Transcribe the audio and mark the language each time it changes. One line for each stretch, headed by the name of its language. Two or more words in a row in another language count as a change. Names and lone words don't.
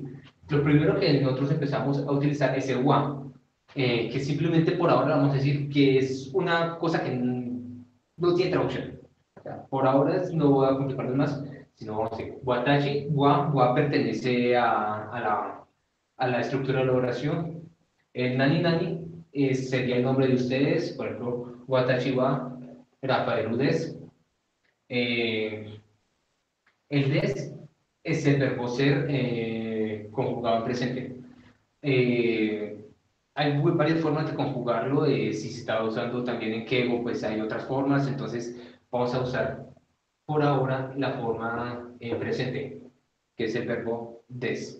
Spanish: Lo primero que nosotros empezamos a utilizar es el wa, que simplemente por ahora vamos a decir que es una cosa que no tiene traducción. O sea, por ahora no voy a complicarnos más, sino vamos a decir
Japanese: 私、は
Spanish: pertenece a la estructura de la oración. El nani nani sería el nombre de ustedes, por ejemplo,
Japanese: watashi wa Rafaelu desu.
Spanish: El des es el verbo ser conjugado en presente. Hay varias formas de conjugarlo. Si se está usando también en keigo, pues hay otras formas. Entonces, vamos a usar por ahora la forma presente, que es el verbo des.